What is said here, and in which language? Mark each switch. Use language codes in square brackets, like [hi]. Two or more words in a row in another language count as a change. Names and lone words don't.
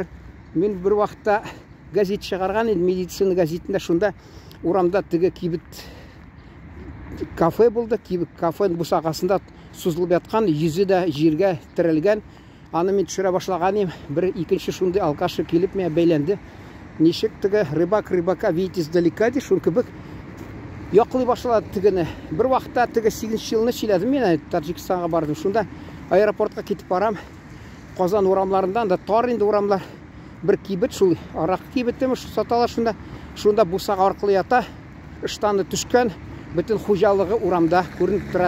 [tt] Мин бер вакытта газет чыгарган идем, медицина газетында, шунда урамда теге кибет кафе булды, кибет кафе бусагасында сузылып яткан, йөзе дә җиргә терелгән. Аны мин төшерә башлаган, бер икенче шундый алкашы килеп миңа бәйләнде. Ничек теге [ru] рыбака видите издалека [tt] ди, шун кебек яклый башлады тегене. Бер вакытта теге 8нче елны сөйләдем, мин Таҗикстанга бардым. Шунда аэропортка китеп барам. Казан урамларыннан да тар инде урамлар. Бер кибет, шул арак кибетеме саталар, шунда бусага аркылы ята, ыштаны төшкән, бөтен хуҗалыгы урамда күренеп тора.